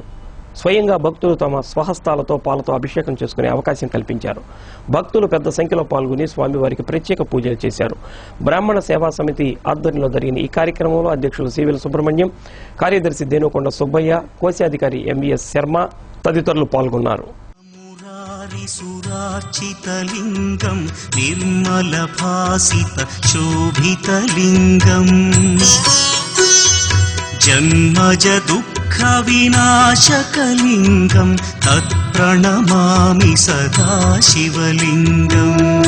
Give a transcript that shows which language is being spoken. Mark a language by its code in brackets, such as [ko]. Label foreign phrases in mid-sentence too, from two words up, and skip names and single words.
[te] స్వయంగా భక్తులు తమ స్వహస్తాలతో పాలతో అభిషేకం చేసుకునే అవకాశం కల్పించారు. భక్తులు పెద్ద సంఖ్యలో పాల్గొని స్వామివారికి ప్రత్యేక పూజలు చేశారు. బ్రాహ్మణ సేవా సమితి ఆధ్వర్యంలో జరిగిన ఈ కార్యక్రమంలో అధ్యక్షులు సివిల్ సుబ్రహ్మణ్యం, కార్యదర్శి దేనుకొండ సుబ్బయ్య, కోశాధికారి ఎంవిఎస్ శర్మ తదితరులు పాల్గొన్నారు. [sa] सुरार्चितलिङ्गं निर्मलभासित शोभितलिङ्गम् जन्मज दुःखविनाशकलिङ्गं तत्प्रणमामि सदा शिवलिङ्गम्